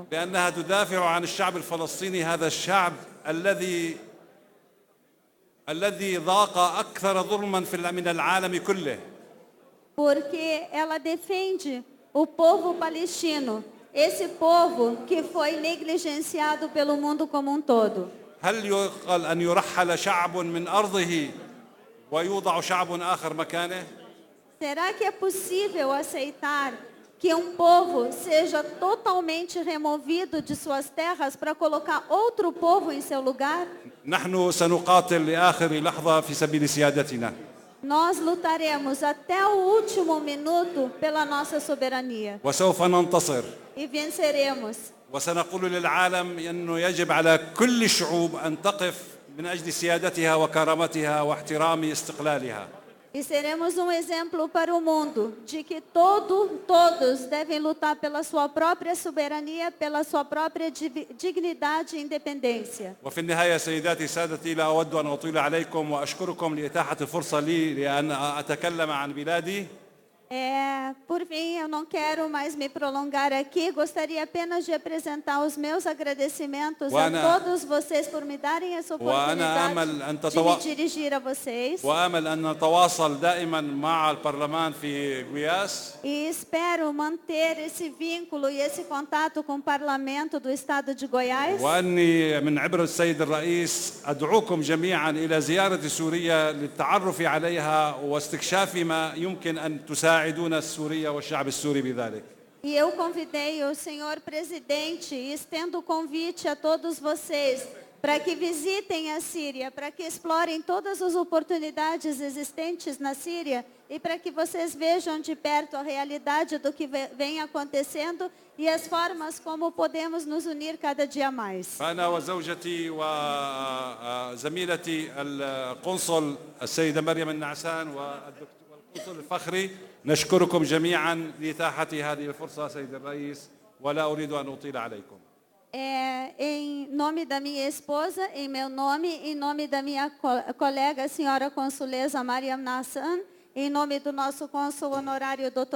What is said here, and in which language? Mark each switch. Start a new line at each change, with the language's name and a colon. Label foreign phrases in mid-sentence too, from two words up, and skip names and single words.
Arabic: لأنها تدافع عن الشعب الفلسطيني هذا الشعب الذي ذاق أكثر ظلما من العالم كله.
Portuguese: Porque ela defende o povo palestino, esse povo que foi negligenciado pelo mundo como um todo.
Arabic: هل يقال أن يرحل شعب من أرضه ويوضع شعب آخر مكانه؟
Portuguese: Será que é possível aceitar que um povo seja totalmente removido de suas terras para colocar outro povo em seu lugar?
Arabic: نحن سنقاتل لآخر لحظة في سبيل سيادتنا.
Portuguese: Nós lutaremos até o último minuto pela nossa soberania.
Arabic: وسوف ننتصر.
Portuguese: E venceremos.
Arabic: وسنقول للعالم أنه يجب على كل الشعوب أن تقف من أجل سيادتها وكرامتها واحترام استقلالها.
Portuguese: E seremos um exemplo para o mundo de que todos devem lutar pela sua própria soberania, pela sua própria dignidade e independência.
Arabic: وفي النهاية سيداتي سادتي لا أود أن أطيل عليكم وأشكركم لإتاحة الفرصة لي لأن أتكلم عن بلادي.
Portuguese: Por fim, eu não quero mais me prolongar aqui, gostaria apenas de apresentar os meus agradecimentos a todos vocês por me darem essa oportunidade de me dirigir a vocês.
Arabic: وآمل أن نتواصل دائما مع البرلمان في قياس.
Portuguese: E espero manter esse vínculo e esse contato com o Parlamento do Estado de Goiás.
Arabic: وأني من عبر السيد الرئيس أدعوكم جميعا إلى زيارة سوريا للتعرف عليها واستكشاف ما يمكن أن تساعدونا السورية والشعب السوري بذلك.
Portuguese: E eu convidei o senhor presidente e estendo o convite a todos vocês para que visitem a Síria, para que explorem todas as oportunidades existentes na Síria e para que vocês vejam de perto a realidade do que vem acontecendo e as formas como podemos nos unir cada dia mais.
Arabic: أنا وزوجتي وزميلتي القنصل السيدة مريم النعسان والقنصل الفخري نشكركم جميعا لإتاحة هذه الفرصة سيد الرئيس ولا أريد أن أطيل عليكم.
Portuguese: Em nome da minha esposa, em meu nome, em nome da minha colega, a senhora consuleza Mariam Nassan, em nome do nosso cônsul honorário, Dr.